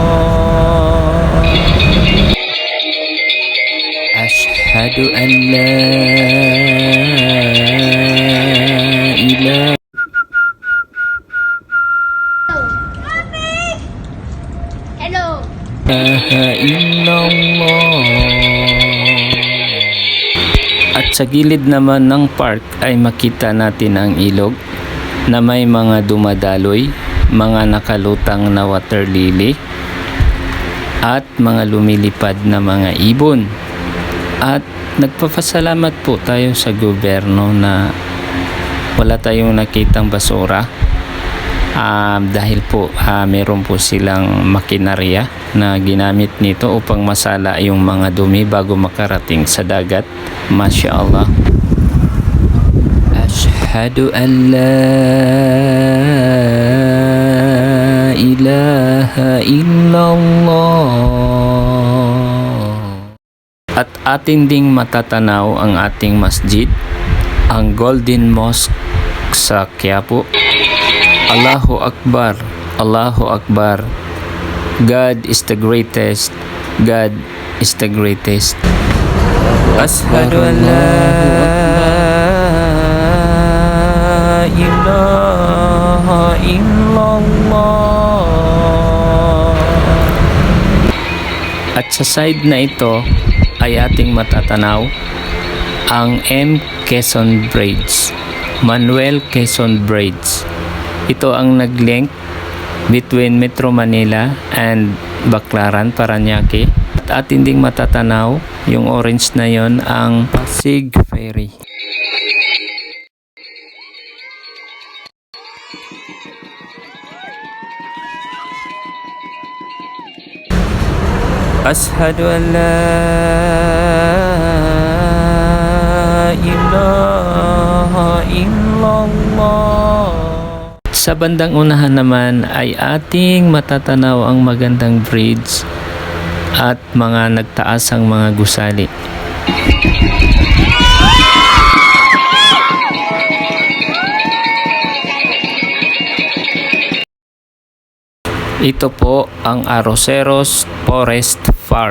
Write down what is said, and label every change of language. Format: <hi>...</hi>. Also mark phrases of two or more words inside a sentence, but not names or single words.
<ar>أشهد أن لا إله</ar> <en>Hello.</en> <ar>illallah.</ar> <tl>At sa gilid naman ng park ay makita natin ang ilog na may mga dumadaloy, mga nakalutang na</tl> <en>water lily</en> <tl>at mga lumilipad na mga ibon. At nagpapasalamat po tayo sa gobyerno na wala tayong nakitang basura. Dahil po meron po silang makinarya na ginamit nito upang masala yung mga dumi bago makarating sa dagat.</tl> <ar>ما شاء الله. أشهد أن لا إله إلا الله.</ar> <tl>At atin ding matatanaw ang ating masjid, ang Golden Mosque sa Quiapo.</tl> <ar>الله أكبر، الله أكبر.</ar> <en>God is the greatest, God is the greatest.</en> <ar>أشهد أن لا إله إلا الله.</ar> <tl>At sa side na ito ay ating matatanaw ang M. Quezon Bridge, Manuel Quezon Bridge. Ito ang nag-link between Metro Manila and Baclaran, Parañaque. At atin ding matatanaw yung orange na yon ang Pasig Ferry.</tl> <ar>أشهد أن لا إله إلا الله.</ar> <tl>Sa bandang unahan naman ay ating matatanaw ang magandang bridge at mga nagtaasang mga gusali. Ito po ang Arroceros Forest Park.</tl>